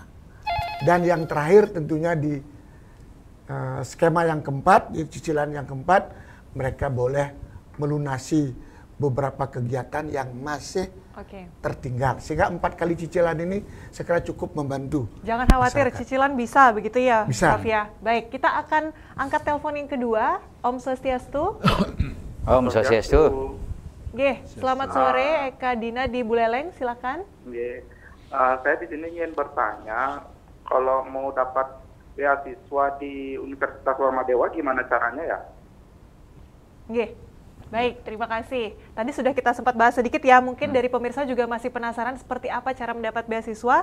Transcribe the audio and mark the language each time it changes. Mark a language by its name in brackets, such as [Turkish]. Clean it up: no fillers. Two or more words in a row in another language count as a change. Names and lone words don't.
[Indonesian] Dan yang terakhir tentunya di skema yang keempat, di cicilan yang keempat, mereka boleh melunasi beberapa kegiatan yang masih tertinggal. Sehingga 4 kali cicilan ini sekira cukup membantu. Jangan khawatir, masyarakat. Cicilan bisa begitu ya, bisa. Prof ya. Baik, kita akan angkat telepon yang kedua. [Balinese] Om Swastiastu. Om Swastiastu. [Indonesian] Nggih, selamat sore Eka Dina di Buleleng, silakan. Nggih. Saya di sini ingin bertanya, kalau mau dapat beasiswa di Universitas Warma Dewa gimana caranya ya? Nggih. Baik, terima kasih. Tadi sudah kita sempat bahas sedikit ya, mungkin dari pemirsa juga masih penasaran seperti apa cara mendapat beasiswa.